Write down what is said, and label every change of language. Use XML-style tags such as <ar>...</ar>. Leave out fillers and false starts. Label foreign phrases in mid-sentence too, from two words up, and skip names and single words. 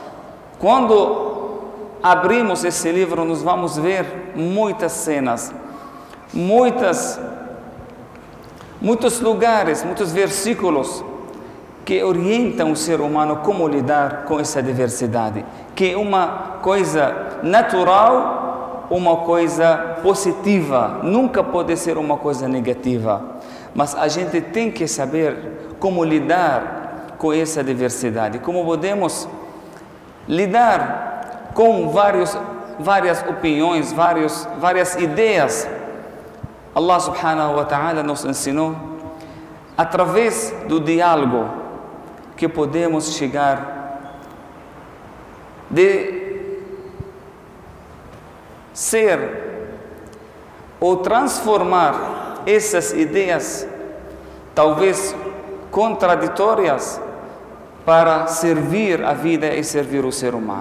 <pt>Quando abrimos esse livro, nós vamos ver muitas cenas, muitos lugares, muitos versículos que orientam o ser humano como lidar com essa diversidade, que é uma coisa natural, uma coisa positiva, nunca pode ser uma coisa negativa. Mas a gente tem que saber como lidar com essa diversidade, como podemos lidar com várias opiniões, várias ideias.</pt> <ar>الله سبحانه وتعالى</ar> <pt>nos ensinou, através do diálogo, que podemos chegar de ser ou transformar essas ideias, talvez contraditórias, para servir a vida e servir o ser humano.</pt>